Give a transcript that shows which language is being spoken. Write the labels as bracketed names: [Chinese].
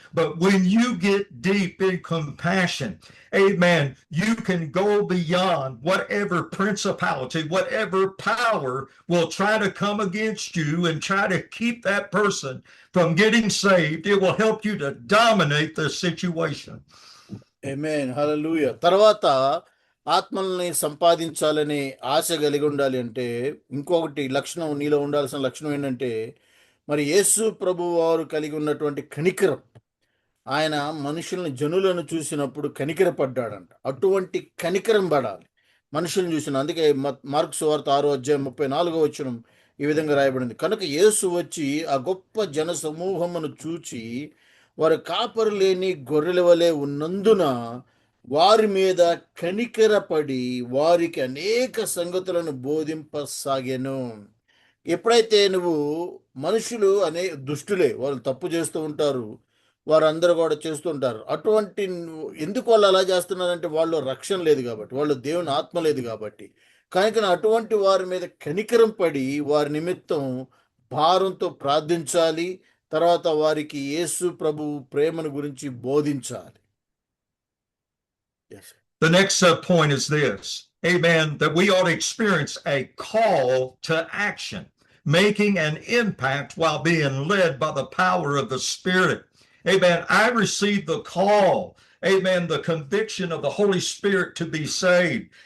[English] But when you get deep in compassion, amen, you can go beyond whatever principality, whatever power will try to come against you and try to keep that person from getting saved. It will help you to dominate the situation. Amen. Hallelujah. [Telugu] తర్వాత ఆత్మల్ని సంపాదించాలని ఆశ కలిగి ఉండాలి అంటే ఇంకొకటి లక్షణం, నీలో ఉండాల్సిన లక్షణం ఏంటంటే మరి యేసు ప్రభు వారు కలిగి ఉన్నటువంటి కనికరం. ఆయన మనుషుల్ని, జనులను చూసినప్పుడు కనికరపడ్డాడంట. అటువంటి కనికరం పడాలి మనుషులను చూసిన. అందుకే మార్కు సువార్త 6:34 ఈ విధంగా రాయబడింది. కనుక యేసు వచ్చి ఆ గొప్ప జన సమూహమును చూచి వారు కాపరు లేని గొర్రెల వలె ఉన్నందున వారి మీద కనికరపడి వారికి అనేక సంగతులను బోధింపసాగెను. ఎప్పుడైతే నువ్వు, మనుషులు దుష్టులే, వాళ్ళు తప్పు చేస్తూ ఉంటారు, వారందరూ కూడా చేస్తుంటారు. అటువంటి ఎందుకు వాళ్ళు అలా చేస్తున్నారంటే వాళ్ళు రక్షణ లేదు కాబట్టి, వాళ్ళు దేవుని ఆత్మ లేదు కాబట్టి. కనుక అటువంటి వారి మీద కనికరం పడి వారి నిమిత్తం భారంతో ప్రార్థించాలి. తర్వాత వారికి యేసు ప్రభు ప్రేమను గురించి బోధించాలి. [English] The next point is this, amen, that we ought to experience a call to action, making an impact while being led by the power of the Spirit. Amen. I received the call, amen, the conviction of the Holy Spirit to be saved.